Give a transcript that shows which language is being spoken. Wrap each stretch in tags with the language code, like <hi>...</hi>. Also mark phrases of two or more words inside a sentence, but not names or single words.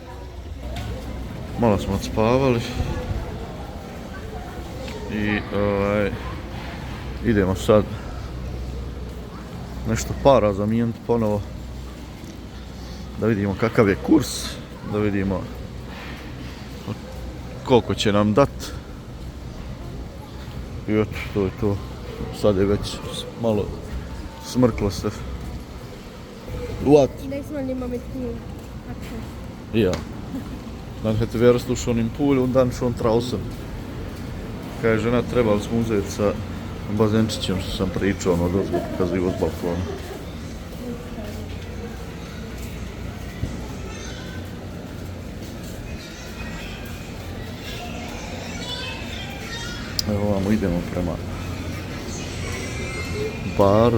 <hr>I idemo sad nešto para zamijeniti ponovo. Da vidimo kakav je kurs, da vidimo koliko će nam dati. I eto, to je to. Sad je već malo smrklo se.</hr> <en>What?</en> <de>Diesmal nehmen wir mit Pool. Ja. Dann hätte wärst du schon im Pool und dann schon draußen.</de> <hr>Kaže žena, trebali smo uzeti sa bazenčićem što sam pričao, ono dozgo pokazivo s balkona. Evo ovamo idemo prema baru.</hr>